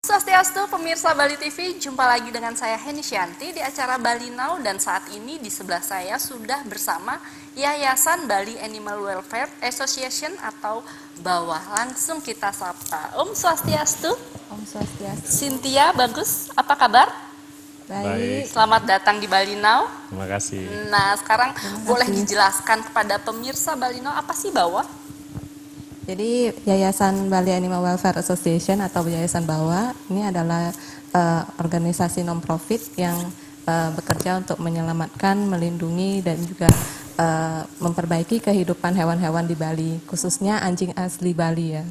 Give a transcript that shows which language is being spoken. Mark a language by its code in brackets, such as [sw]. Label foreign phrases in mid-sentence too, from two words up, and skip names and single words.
[id] Swastiastu, pemirsa Bali TV, jumpa lagi dengan saya Heni Syanti di acara Bali Now, dan saat ini di sebelah saya sudah bersama Yayasan Bali Animal Welfare Association atau BAWA. Langsung kita sapa. [ban] Om Swastiastu. Om Swastiastu. [id] Cynthia, bagus. Apa kabar? Baik. Selamat datang di Bali Now. Terima kasih. Nah, sekarang boleh dijelaskan kepada pemirsa Bali Now apa sih BAWA? Jadi Yayasan Bali Animal Welfare Association atau Yayasan BAWA ini adalah organisasi non-profit yang bekerja untuk menyelamatkan, melindungi dan juga memperbaiki kehidupan hewan-hewan di Bali, khususnya anjing asli Bali ya.